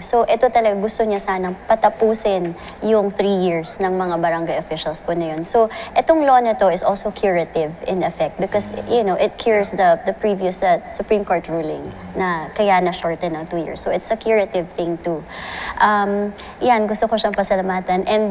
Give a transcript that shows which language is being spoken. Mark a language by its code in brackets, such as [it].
[tl] So, ito talaga gusto niya sanang patapusin yung 3 years ng mga barangay officials po na yun. [en] So, itong law na to is also curative in effect because, you know, it cures the previous Supreme Court ruling [tl] na kaya na-shorten ng 2 years. [en] So, it's a curative thing too. [tl] Yan, gusto ko siyang pasalamatan.